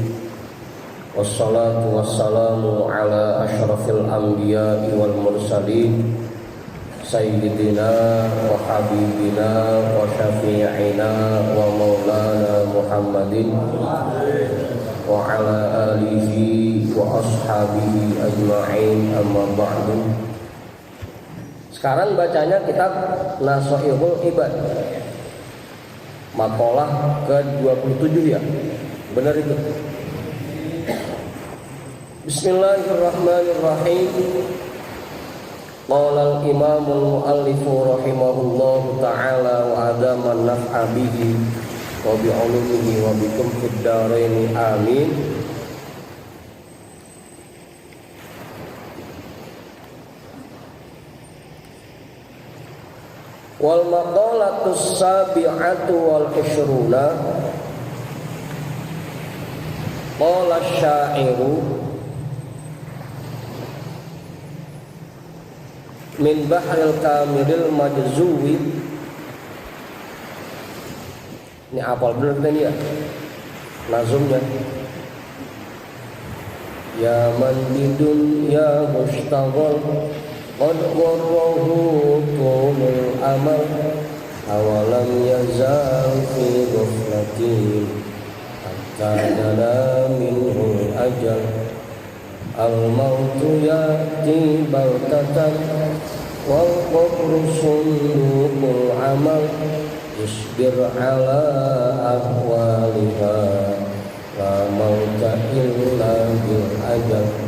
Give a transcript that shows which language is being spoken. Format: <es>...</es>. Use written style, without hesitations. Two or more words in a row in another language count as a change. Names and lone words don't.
<ar>والصلاة والسلام على أشرف الأنبياء والمرسلين سيدنا وحبيبنا وشفيعنا ومولانا محمد وعلى آله وأصحابه أجمعين، أما بعد.</ar> <id>Sekarang bacanya kitab Nasaihul Ibad, maqalah ke-27 ya. Benar itu.</id> <ar>Bismillahirrahmanirrahim. قال الإمام المؤلف رحمه الله تعالى وأدام النفع به وبعلومه وبكم في الدارين آمين. والمقالة السابعة والعشرون قال الشاعر من بحر الكامل المجزوء.</ar> <id>Ini apal bener tadi ya nazumnya.</id> <ar>يا من بدنيا مشتغل قد غره طول أمل أولم يزل في غفلة حتى دنا منه الأجل الموت يأتي بغتة والقبر صندوق العمل اصبر على أهوالها لا موت إلا بالأجل.</ar>